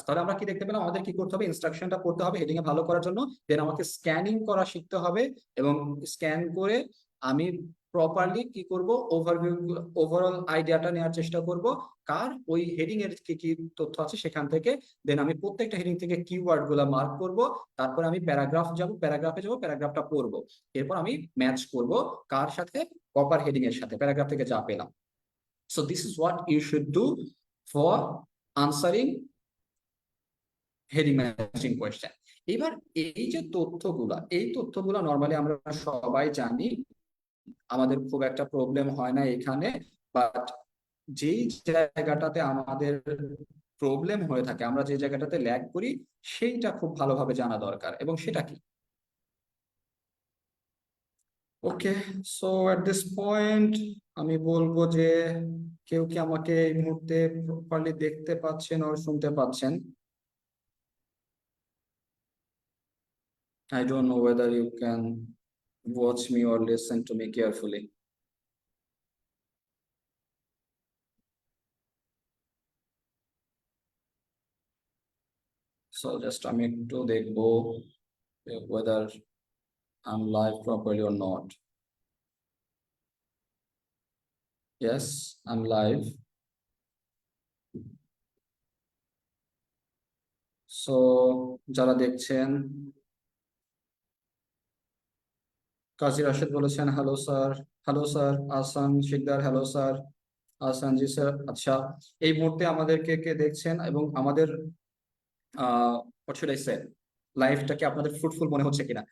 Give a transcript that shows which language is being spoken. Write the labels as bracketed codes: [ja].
[bn] তাহলে আমরা কি দেখতে পেলাম, আমাদের কি করতে হবে, ইনস্ট্রাকশনটা পড়তে হবে হেডিং এ ভালো করার জন্য, দেন আমাকে স্ক্যানিং করা শিখতে হবে, এবং স্ক্যান করে আমি প্রপারলি কি করব, ওভারভিউ, ওভারঅল আইডিয়াটা নেওয়ার চেষ্টা করব, কার ওই হেডিং এর কি কি তথ্য আছে সেখান থেকে। দেন আমি প্রত্যেকটা হেডিং থেকে কিওয়ার্ড গুলা মার্ক করব, তারপর আমি প্যারাগ্রাফে যাব, প্যারাগ্রাফটা পড়বো, এরপর আমি ম্যাচ করব কার সাথে, প্রপার হেডিং এর সাথে, প্যারাগ্রাফ থেকে যা পেলাম। [en] So this is what you should do for answering heading matching question. [bn] এবার এই যে তথ্যগুলা, এই তথ্যগুলা নর্মালি আমরা সবাই জানি, আমাদের খুব একটা প্রবলেম হয় না এখানে। বাট যেই জায়গাটাতে আমাদের প্রবলেম হয়ে থাকে, আমরা যে জায়গাটাতে ল্যাগ করি, সেইটা খুব ভালোভাবে জানা দরকার, এবং সেটা কি। ওকে, [en] so at this point [bn] আমি বলবো যে কেউ কি আমাকে এই মুহূর্তে প্রপারলি দেখতে পাচ্ছেন আর শুনতে পাচ্ছেন? [en] I don't know whether you can watch me or listen to me carefully. So just [bn] আমি একটু দেখবো [en] whether I'm live properly or not. Yes, I'm live. [bn] So যারা দেখছেন, কাজী রাশেদ বলেছেন hello sir. Hello sir. Ahsan Sikdar hello sir. Ahsan জি sir. আচ্ছা, এই মুহূর্তে আমাদেরকে কে দেখছেন এবং আমাদের [en] what should I say, [bn] লাইফটাকে আপনাদের ফ্রুটফুল মনে হচ্ছে কিনা?